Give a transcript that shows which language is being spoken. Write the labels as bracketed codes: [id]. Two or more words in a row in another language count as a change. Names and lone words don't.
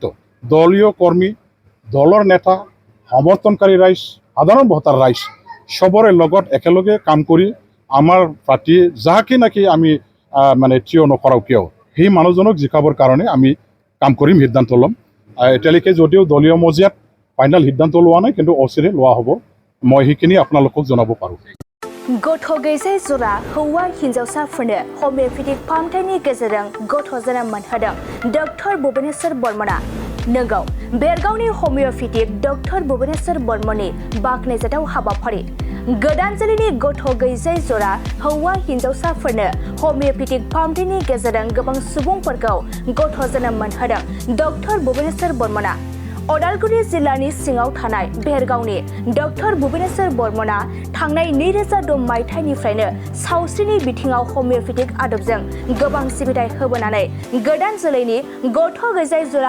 [as] দলীয় কৰ্মী দলৰ নেতা সমৰ্থনকাৰী ৰাইজ সাধাৰণ ভোটাৰ ৰাইজ চবৰে লগত একেলগে কাম কৰি আমাৰ প্ৰাৰ্থী যাকে নাকি আমি থিয় নকৰাও কিয় সেই মানুহজনক জিকাবৰ কাৰণে আমি কাম কৰিম সিদ্ধান্ত ল'ম। এতিয়ালৈকে যদিও দলীয় মজিয়াত ফাইনেল সিদ্ধান্ত লোৱা নাই কিন্তু অচিৰে লোৱা হ'ব মই সেইখিনি আপোনালোকক জনাব পাৰোঁ। [brx] गथ' गैजायै जरा हौवा हिन्जावसाफोरनो हमिय'पेथिक फाहामथायनि गेजेरजों गथ' जोनोम मोनहोदों डक्टर भुबनेश्वर बर्मनआ नोंगौ बेरगावनि हमिय'पेथिक डक्टर भुबनेश्वर बर्मननि बाख्नायजाथाव हाबाफारि गोदान जोलैनि गथ' गैजायै जरा हौवा हिन्जावसाफोरनो हमिय'पेथिक फाहामथायनि गेजेरजों गोबां सुबुंफोरखौ गथ' जोनोम मोनहोदों डक्टर भुबनेश्वर बर्मना अदालगुरि जिल्लानि सिङाव थानाय बेरगावनि डक्टर भुबनेश्वर बर्मना थांनाय 2006 मायथाइनिफ्रायनो सावस्रिनि बिथिङाव हमिय'पेथिक आदबजों गोबां सिबिथाय होबोनानै गोदान जोलैनि गथ' गैजायै जरा